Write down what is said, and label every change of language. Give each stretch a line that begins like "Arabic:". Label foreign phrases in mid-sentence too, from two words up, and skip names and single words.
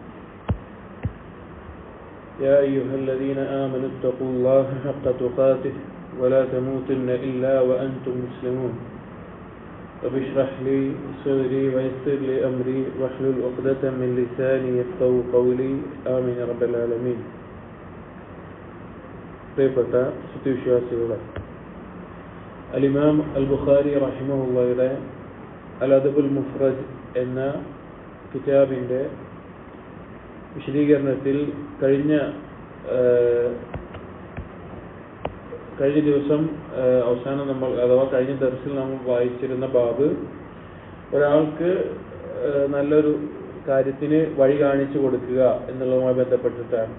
Arabic: يا أيها الذين آمنوا اتقوا الله حق تقاته ولا تموتن إلا وأنتم مسلمون. رب اشرح لي صدري ويسر لي أمري واحلل عقدة من لساني يفقهوا قولي آمين يا رب العالمين.
Malayalam: പ്രിയപ്പെട്ട സത്യവിശ്വാസികളെ, അൽ-ഇമാം അൽ-ബുഖാരി റഹിമഹുള്ളയുടെ അൽ-അദബുൽ മുഫ്രദ് എന്ന കിതാബിൻ്റെ വിശദീകരണത്തിൽ കഴിഞ്ഞ ദിവസം അവസാനം കഴിഞ്ഞ ദർസിൽ നമ്മൾ വായിച്ചിരുന്ന ബാബ് ഒരാൾക്ക് നല്ലൊരു കാര്യത്തിന് വഴി കാണിച്ചു കൊടുക്കുക എന്നുള്ളതുമായി ബന്ധപ്പെട്ടിട്ടാണ്.